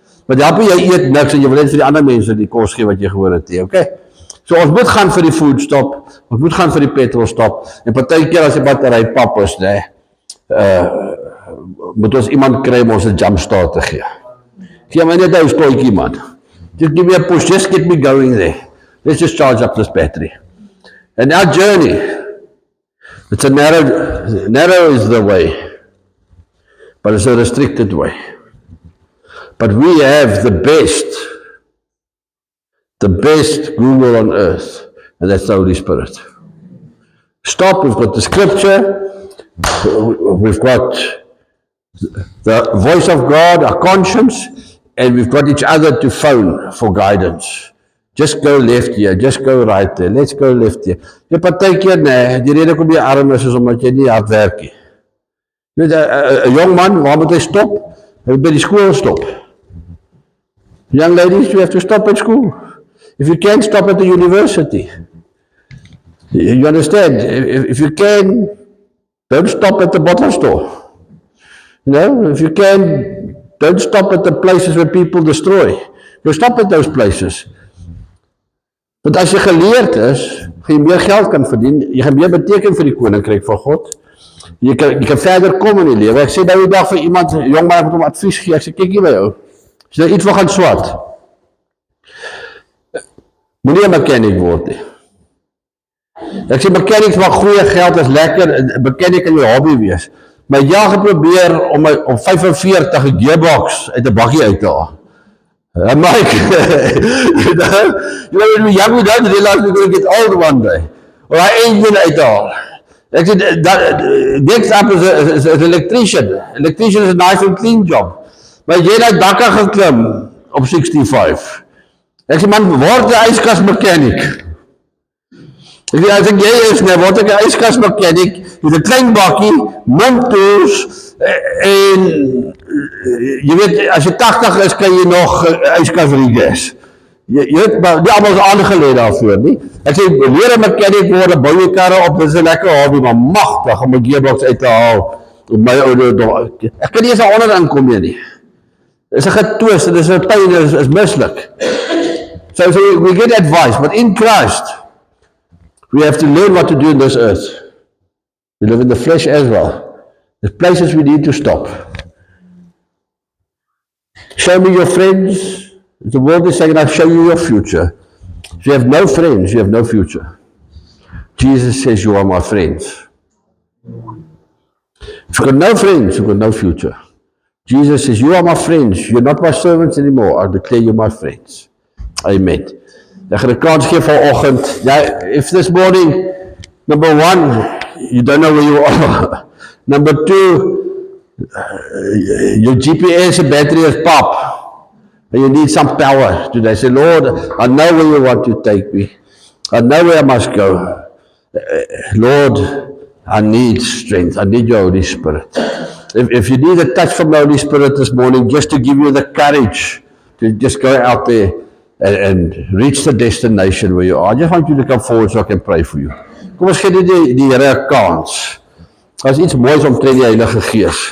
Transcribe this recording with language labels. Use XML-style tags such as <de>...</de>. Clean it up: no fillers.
<af>Want jy eet niks en jy wil net vir die ander mense die kos gee wat jy gewoon het, okay? So ons moet gaan vir die food stop, ons moet gaan vir die petrol stop, en partykeer as die battery pap is, moet ons iemand kry om ons 'n jump start te gee. Gee my net 'n stootjie, man.</af> <en>Just give me a push, just get me going there. Let's just charge up this battery. And our journey, it's a narrow is the way, but it's a restricted way. But we have the best Google on earth, and that's the Holy Spirit. Stop, we've got the scripture, we've got the voice of God, our conscience, and we've got each other to phone for guidance. Just go left here, just go right there, let's go left here.</en> <af>Jy partykeer, die rede kom jy arm is omdat jy nie hard werk nie. Jy weet, 'n jong man, waar moet hy stop? Hy moet by die skool stop.</af> <en>Young ladies, you have to stop at school. If you can't stop at the university. You understand? If you can, don't stop at the bottle store. You know, if you can, don't stop at the places where people destroy. You stop at those places.</en> <af>Want as jy geleerd is, gaan jy meer geld kan verdien, jy gaan meer beteken vir die koninkryk van God. Jy kan verder kom in die lewe. Ek sê nou die dag vir iemand, jong man, ek moet hom advies gee, ek sê, kyk hier by jou. As jy iets wil gaan swat, moenie 'n mechanic word nie. Ek sê, mechanics maak goeie geld, is lekker, mechanic kan jou hobby wees. Maar jy geprobeer om op 45 'n gearbox uit 'n bakkie uit te haal.</af> <en>Mike, you know, when we're young, we don't realize we're going to get old one day. Or our engine</en> <af>uit te haal. Ek sê,</af> <en>next up is an electrician. Electrician is a nice and clean job.</en> <af>Maar jy het dakke geklim op 65. Ek sê, man, word 'n yskas mechanic. Ek sê, as ek jy is, word ek 'n yskas mechanic, met 'n klein bakkie, min tools, en jy weet, as jy 80 is, kan jy nog yskas regas. Jy weet, maar nie allemaal is aangelê daarvoor, nie. Ek sê, leer 'n mechanic word, bou jy karre op, dit is 'n lekker hobby, maar magtig om 'n gearbox uit te haal, op my oude, ek kan nie eens 'n onderin kom nie. Dit is 'n getwist, dit is 'n pyn, dit is mislik.</af> <en>So we get advice, but in Christ, we have to learn what to do in this earth. We live in the flesh as well. There's places we need to stop. Show me your friends. The world is saying, I'll show you your future. If you have no friends, you have no future. Jesus says, you are my friends. If you've got no friends, you've got no future. Jesus says, you are my friends. You're not my servants anymore. I declare you my friends. Amen.</en> <af>Ek gaan 'n kans gee vanoggend.</af> <en>If this morning, number one, you don't know where you are. Number two, your GPS battery is pop. And you need some power today. Say, Lord, I know where you want to take me. I know where I must go. Lord, I need strength. I need your Holy Spirit. If you need a touch from the Holy Spirit this morning, just to give you the courage to just go out there and reach the destination where you are. I just want you to come forward so I can pray for you.</en> <af>Kom ons gee die Here 'n kans. As iets moois omtrent die Heilige Gees.</af>